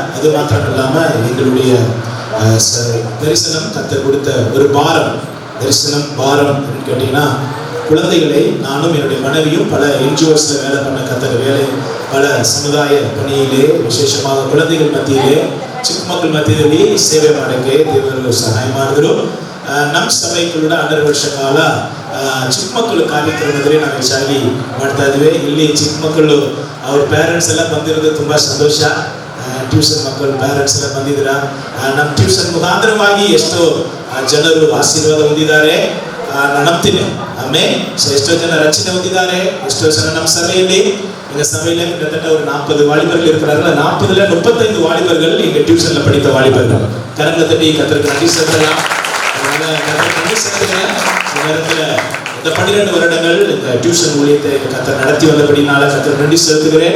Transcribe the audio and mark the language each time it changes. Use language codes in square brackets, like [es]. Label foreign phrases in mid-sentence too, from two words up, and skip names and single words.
[ta] அது மாத்திரம் இல்லாமல் எங்களுடைய தரிசனம் கர்த்தர் கொடுத்த ஒரு பாரம், தரிசனம் பாரம் அப்படின்னு கேட்டீங்கன்னா, குழந்தைகளை நானும் என்னுடைய மனைவியும் பல என்ஜிஓஸில் வேலை பண்ண கத்தர் வேலை, பல சமுதாய பணியிலே விசேஷமாக குழந்தைகள் மத்தியிலே [kn] ಚಿಕ್ಕ ಮಕ್ಕಳ ಮಧ್ಯದಲ್ಲಿ ಸೇವೆ ಮಾಡೋಕ್ಕೆ ದೇವರು ಸಹಾಯ ಮಾಡಿದ್ರು. ನಮ್ಮ ಸಭೆಗಳು 12 ವರ್ಷ ಕಾಲ ಚಿಕ್ಕ ಮಕ್ಕಳು ಕಾರ್ಯಕ್ರಮದಲ್ಲಿ ನಾವು ಹೆಚ್ಚಾಗಿ ಮಾಡ್ತಾ ಇದ್ವಿ. ಇಲ್ಲಿ ಚಿಕ್ಕ ಮಕ್ಕಳು ಅವ್ರ ಪೇರೆಂಟ್ಸ್ ಎಲ್ಲ ಬಂದಿರೋದು ತುಂಬ ಸಂತೋಷ. ಟ್ಯೂಷನ್ ಮಕ್ಕಳು ಪೇರೆಂಟ್ಸ್ ಎಲ್ಲ ಬಂದಿದ್ದೀರಾ. ನಮ್ಮ ಟ್ಯೂಷನ್ ಮುಖಾಂತರವಾಗಿ ಎಷ್ಟೋ ಜನರು ಆಶೀರ್ವಾದ ಹೊಂದಿದ್ದಾರೆ ನಾನು ನಂಬ್ತೀನಿ. ಆಮೇಲೆ ಎಷ್ಟೋ ಜನ ರಚನೆ ಹೊಂದಿದ್ದಾರೆ. ಎಷ್ಟೋ ಜನ ನಮ್ಮ ಸಭೆಯಲ್ಲಿ, [ta] எங்க சபையில கிட்டத்தட்ட ஒரு 40 வாலிபர்கள் இருக்கிறார்கள். 40ல 35 வாலிபர்கள் எங்க டியூஷன்ல படித்த வாலிபர்கள். கரங்களை தட்டி கர்த்தருக்கு நன்றி செலுத்தலாம். இந்த நேரத்துல இந்த 12 வருடங்கள் இந்த டியூஷன் ஊழியத்தை கர்த்தர் நடத்தி வந்தபடினால கர்த்தர் நன்றி செலுத்துகிறேன்.